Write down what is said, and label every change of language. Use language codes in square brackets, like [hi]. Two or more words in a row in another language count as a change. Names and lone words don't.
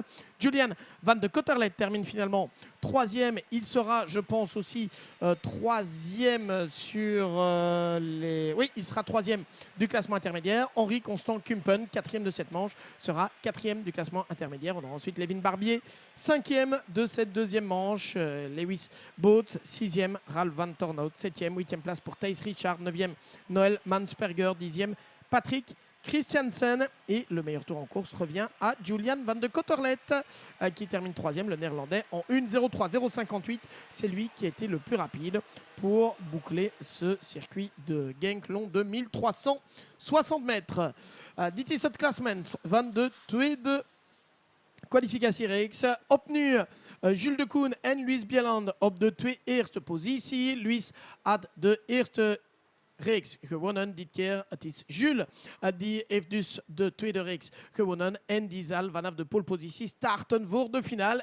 [fr] Julian van de Kotterlet termine finalement 3e. Il sera, je pense, aussi 3e sur les... Oui, il sera 3e du classement intermédiaire. Henri Constant Kumpen, 4e de cette manche, sera 4e du classement intermédiaire. On aura ensuite Levin Barbier, 5e de cette deuxième manche. Lewis Boots, 6e. Ralf van Tornout, 7e. 8e place pour Thijs Richard, 9e. Noël Mansperger, 10e. Patrick Christiansen et le meilleur tour en course revient à Julian van de Kotterlet qui termine 3e, le néerlandais en 1:03:058. C'est lui qui a été le plus rapide pour boucler ce circuit de Genk long de 1360 mètres. [nl] Dit is het klassement van de tweede kwalificatiereeks. Op nu Jules de Koen en Luis Bieland op de 2 eerste positie. Luis had de eerste reeks gewonnen. Dit keer het is Jules die heeft dus de tweede reeks gewonnen en die zal vanaf de polepositie starten voor de finale.